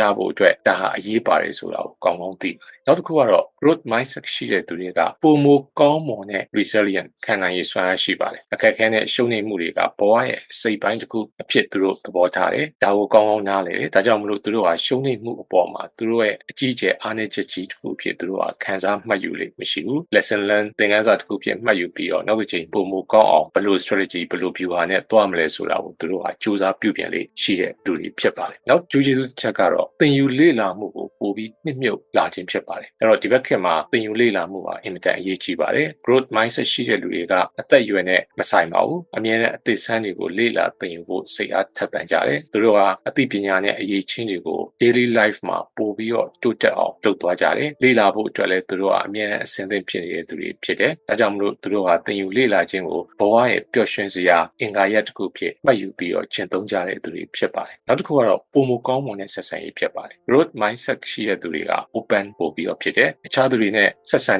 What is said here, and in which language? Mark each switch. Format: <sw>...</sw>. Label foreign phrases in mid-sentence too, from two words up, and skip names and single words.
<my>ဖို့အတွက်ဒါဟာအရေးပါတယ်ဆိုတာကိုကောင်းကောင်းသိပါတယ်နောက်တစ်ခုကတော့</my> <en>growth mindset</en> <my>ရှိတဲ့သူတွေကပုံမကောင်းမွန်တဲ့ resilient ခံနိုင် ရည်စွမ်းအားရှိပါတယ်အခက်အခဲနဲ့ရှုံးနိမ့်မှုတွေကဘဝရဲ့စိတ်ပိုင်းတစ်ခုအဖြစ်သူတို့သဘောထားတယ်ဒါကိုကောင်းကောင်းနားလည်တယ်ဒါကြောင့်မလို့သူတို့ဟာရှုံးနိမ့်မှုအပေါ်မှာသူတို့ရဲ့အကြီးအကျယ်အားနည်းချက်ကြီးတစ်ခုဖြစ်သူတို့ဟာခံစားမှတ်ယူလိမ့်မရှိဘူး</my> <en>lesson learn</en> <my>သင်ခန်းစာတစ်ခုဖြစ်မှတ်ယူပြီးတော့နောက်တစ်ချိန်ပုံမကောင်းအောင်ဘယ်လို strategy ဘယ်လို view ဟာနဲ့တွားမလဲဆိုတာကိုသူတို့ဟာစူးစမ်းပြုပြင်လေးရှိတဲ့လူတွေဖြစ်ပါတယ်နောက်ကျူးကျေးဇူးတစ်ချက်ကတော့သင်ယူလေ့လာမှုကိုပိုပြီးနှစ်မြုပ်လာခြင်းဖြစ်ပါတယ် ပါတယ်အဲ့တော့ဒီဘက်ခေတ်မှာသင်ယူလေ့လာမှုဟာအင်မတန်အရေးကြီးပါတယ်</my> <en>growth mindset</en> <my>ရှိတဲ့လူတွေကအသက်အရွယ်နဲ့မဆိုင်ပါဘူးအမြဲတမ်းအသစ်ဆန်းတွေကိုလေ့လာသင်ယူဖို့စိတ်အားထက်သန်ကြတယ်သူတို့ဟာအသိပညာနဲ့အရေးချင်းတွေကို</my> <en>daily life</en> <my>မှာပို့ပြီးတော့ တိုးတက်အောင်လုပ်သွားကြတယ်လေ့လာဖို့အတွက်လည်းသူတို့ကအမြဲတမ်းအဆင်သင့်ဖြစ်နေတဲ့သူတွေဖြစ်တယ်ဒါကြောင့်မလို့သူတို့ဟာသင်ယူလေ့လာခြင်းကိုဘဝရဲ့ပျော်ရွှင်စရာအင်္ဂါရပ်တစ်ခုဖြစ်မှတ်ယူပြီး တော့ကျင့်သုံးကြတဲ့သူတွေဖြစ်ပါတယ်နောက်တစ်ခုကတော့ပုံမကောင်းမွန်တဲ့ဆက်ဆံရေးဖြစ်ပါတယ်</my> <en>growth mindset</en> <my>ရှိတဲ့သူတွေက open ပို့ပြီးတော့ဖြစ်တယ်အခြားသူတွေနဲ့ဆက်ဆံ</my>